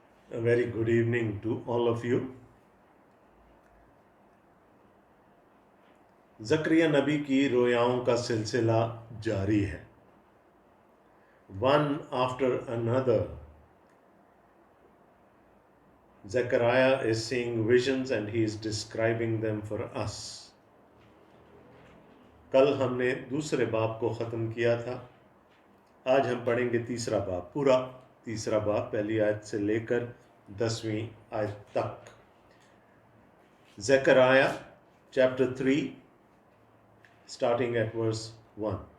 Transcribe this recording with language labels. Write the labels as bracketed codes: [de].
[en] A very good evening to all of you. [hi] Zakaria नबी की रोयाओं का सिलसिला जारी है. [en] One after another, Zechariah is seeing visions and he is describing them for us. [hi] कल हमने दूसरे बाब को ख़त्म किया था. आज हम पढ़ेंगे तीसरा बाब, पूरा तीसरा बाब, पहली आयत से लेकर 10वीं आयत तक. [en] Zechariah chapter 3 starting at verse 1.